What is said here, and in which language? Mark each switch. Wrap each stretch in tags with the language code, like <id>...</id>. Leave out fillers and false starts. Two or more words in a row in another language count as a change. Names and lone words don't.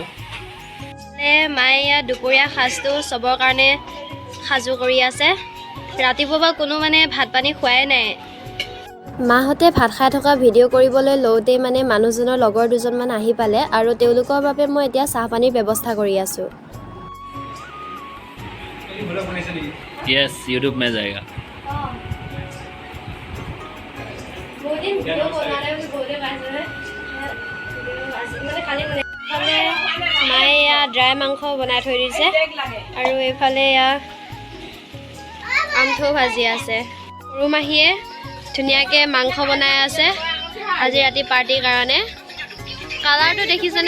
<as>মায়ে ইয়াত দুপৰীয়া সাজটো চবৰ কাৰণে সাজু কৰি আছে ৰাতিপুৱা বা কোনো মানে ভাত পানী খোৱাই নাই মাহঁতে ভাত খাই থকা ভিডিঅ' কৰিবলৈ লওঁতেই মানে মানুহজনৰ লগৰ দুজনমান আহি পালে আৰু তেওঁলোকৰ বাবে মই এতিয়া চাহপানীৰ ব্যৱস্থা কৰি আছোঁ</as> <hi>यस यूट्यूब में जाएगा</hi> <as>মায়ে এয়া ড্ৰাই মাংস বনাই থৈ দিছে আৰু এইফালে এয়া আমঠু ভাজি আছে সৰু মাহীয়ে ধুনীয়াকৈ মাংস বনাই আছে আজি ৰাতি পাৰ্টিৰ কাৰণে কালাৰটো দেখিছেনে?</as>